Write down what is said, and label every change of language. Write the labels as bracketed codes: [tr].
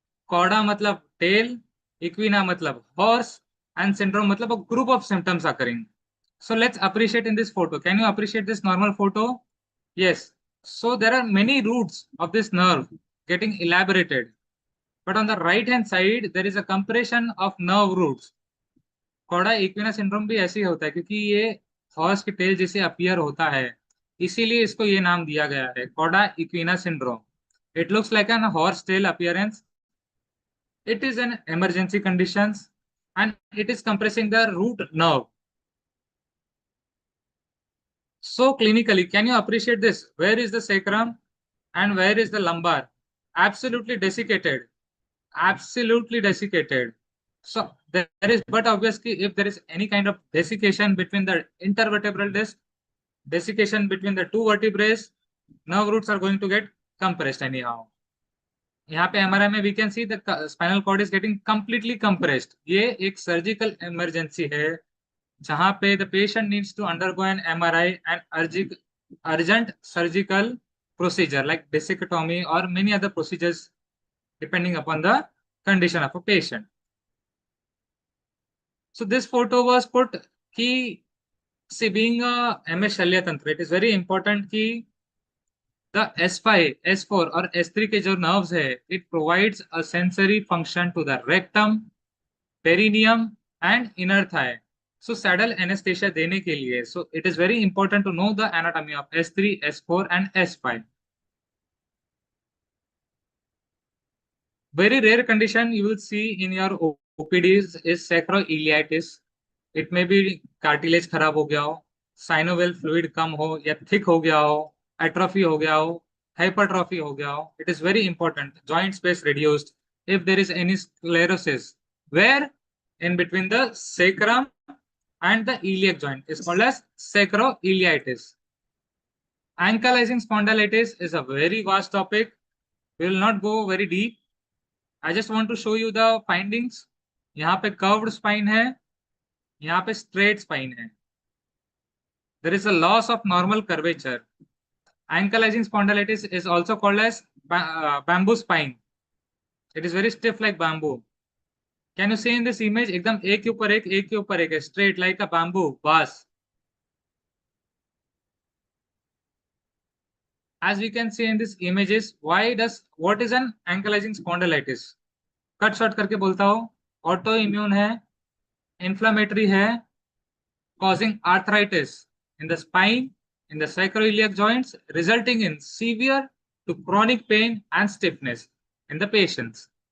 [en] Cauda matlab tail, equina matlab horse, and syndrome matlab a group of symptoms occurring. So let's appreciate in this photo. Can you appreciate this normal photo? Yes. So there are many roots of this nerve getting elaborated. But on the right hand side, there is a compression of nerve roots. [hi] Kauda equina syndrome भी ऐसे ही होता है क्योंकि ये horse के tell जैसे appear होता है, इसीलिए इसको ये नाम दिया गया है कौड़ा equina syndrome. [en] It looks like an horse tail appearance. It is an emergency conditions and it is compressing the root nerve. So clinically, can you appreciate this? Where is the sacrum and where is the lumbar? Absolutely desiccated. Absolutely desiccated. So there is, but obviously, if there is any kind of desiccation between the intervertebral disc, desiccation between the two vertebrae, nerve roots are going to get compressed anyhow. [hi] यहाँ पे [en] MRI में we can see the spinal cord is getting completely compressed. [hi] ये एक surgical emergency है जहां पे [en] The patient needs to undergo an MRI and urgent surgical procedure like discectomy or many other procedures depending upon the condition of a patient. So this photo was put ki, see, being a MS Shalya Tantra, it is very important ki the S5, S4 [hi] और S3 के जो nerves है, [en] it provides a sensory function to the rectum, perineum and inner thigh. So saddle anesthesia [hi] देने के लिए, [en] so it is very important to know the anatomy of S3, S4 and S5. Very rare condition you will see in your OPDs is sacroiliitis. It may be [hi] cartilage खराब हो गया हो, [en] synovial fluid [hi] कम हो या thick हो गया हो, atrophy हो गया हो, hypertrophy हो गया हो. [en] It is very important. Joint space reduced. If there is any sclerosis, where in between the sacrum and the iliac joint is called as sacroiliitis. Ankylosing spondylitis is a very vast topic. We will not go very deep. I just want to show you the findings. [hi] यहाँ पे curved spine है, यहाँ पे straight spine है. [en] There is a loss of normal curvature. Ankylosing spondylitis is also called as bamboo spine. It is very stiff like bamboo. Can you see in this image? [hi] एकदम एक के ऊपर एक है, [en] straight like a bamboo vase. As we can see in this images, what is an ankylosing spondylitis? [hi] Cut short करके बोलता हूँ, [en] autoimmune है, inflammatory है, causing arthritis in the spine, in the sacroiliac joints, resulting in severe to chronic pain and stiffness in the patients.